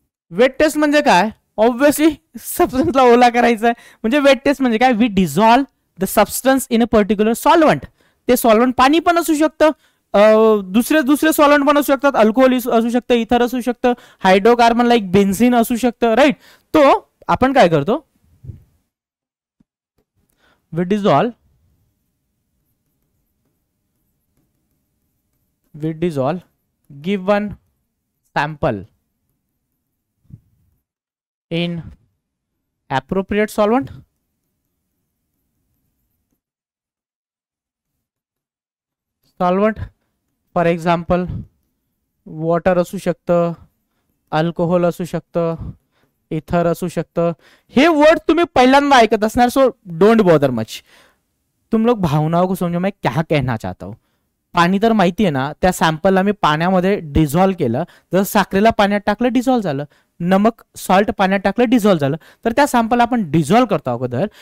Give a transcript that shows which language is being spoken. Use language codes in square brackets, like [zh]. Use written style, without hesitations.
[mr] Weight test म्हणजे काय? Obviously सबस्टन्सला ओला करायचा आहे. म्हणजे वेट टेस्ट म्हणजे काय? [en] We dissolve the substance in a particular solvent. [mr] ते सॉल्वंट पाणी पण असू शकतं, दुसरे दुसरे सॉल्वंट पण असू शकतात, अल्कोहोल असू शकतं, इथर असू शकतं, हायड्रोकार्बन लाईक बेन्झिन असू शकतं, राईट. तो आपण काय करतो? [en] We dissolve given sample in appropriate solvent. [mr] For example water असू शकतं, अल्कोहोल असू शकतं, इथर असू शकतं. हे वर्ड तुम्ही पहिल्यांदा ऐकत असणार, [en] So don't bother much. [hi] तुम लोग भावनाओं को समझो, मैं क्या कहना चाहता हूं. [mr] पाणी तर माहिती आहे ना, त्या सॅम्पलला मी पाण्यामध्ये डिझॉल्व केलं. जर साखरेला पाण्यात टाकलं, डिझॉल्व झालं. नमक, सॉल्ट पाण्यात टाकलं, डिझॉल्व झालं. तर त्या सॅम्पल आपण डिझॉल्व करतो अगोदर.